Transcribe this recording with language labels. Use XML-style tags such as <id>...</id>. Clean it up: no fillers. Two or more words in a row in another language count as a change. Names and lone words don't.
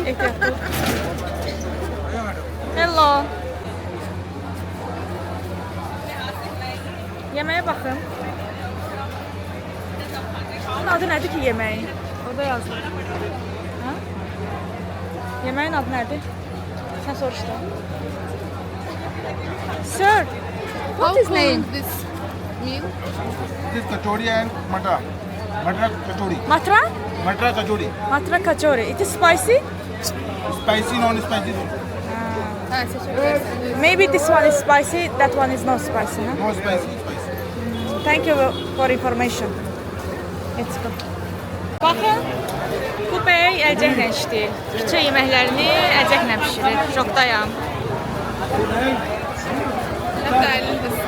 <az>Ehtiyatlı. Hello. Yeməyə baxın. Bunun adı nədir ki yeməyin? Orada yazılır. Hə? Yeməyin adı nədir? Sən soruşdun.</az> <en>Sir, what is name? This meal? This is kachori and matra. Matra kachori. Matra? Matra kachori. Matra kachori. It is spicy? Spicy, non-spicy.</en> <tr>Ha, seçebilirsin.</tr> <en>Maybe this one is spicy, that one is not spicy. Huh? No spicy, spicy. Thank you for information. Let's go.</en> <az>Baxın, bu bəy əlcəklə işləyir. Küçə yeməklərini əlcəklə pişirir. Şokdayam.</az> <tr>Hep de elindesin.</tr>